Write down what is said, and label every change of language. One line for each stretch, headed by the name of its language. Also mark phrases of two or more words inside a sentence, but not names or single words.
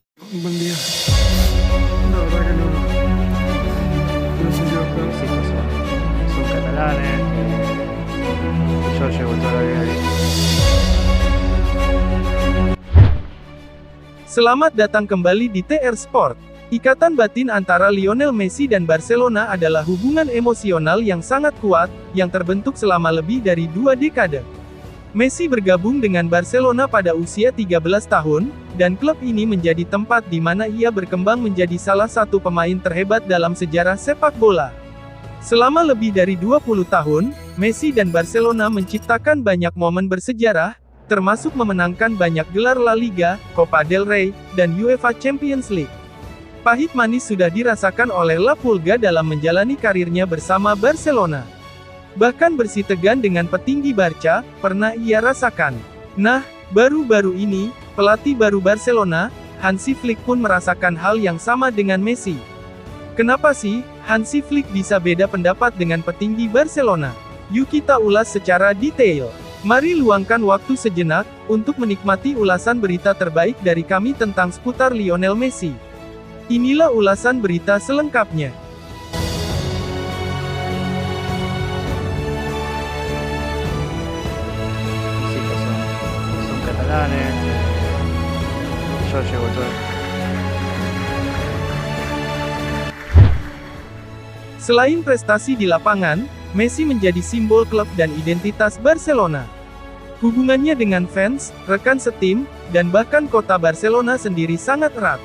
Spanish: Buen día. La verdad que no sé qué hacer. Sí, pues son catalanes. Yo llevo toda la vida ahí.
Indonesian: Selamat datang kembali di TR Sport. Ikatan batin antara Lionel Messi dan Barcelona adalah hubungan emosional yang sangat kuat, yang terbentuk selama lebih dari 2 dekade. Messi bergabung dengan Barcelona pada usia 13 tahun, dan klub ini menjadi tempat di mana ia berkembang menjadi salah satu pemain terhebat dalam sejarah sepak bola. Selama lebih dari 20 tahun, Messi dan Barcelona menciptakan banyak momen bersejarah, termasuk memenangkan banyak gelar La Liga, Copa del Rey, dan UEFA Champions League. Pahit manis sudah dirasakan oleh La Pulga dalam menjalani karirnya bersama Barcelona. Bahkan bersitegan dengan petinggi Barca, pernah ia rasakan. Nah, baru-baru ini, pelatih baru Barcelona, Hansi Flick pun merasakan hal yang sama dengan Messi. Kenapa sih, Hansi Flick bisa beda pendapat dengan petinggi Barcelona? Yuk kita ulas secara detail. Mari luangkan waktu sejenak, untuk menikmati ulasan berita terbaik dari kami tentang seputar Lionel Messi. Inilah ulasan berita selengkapnya.
Spanish: Sí, pues son catalanes. Yo llevo toda.
Indonesian: Selain prestasi di lapangan, Messi menjadi simbol klub dan identitas Barcelona. Hubungannya dengan fans, rekan setim, dan bahkan kota Barcelona sendiri sangat erat.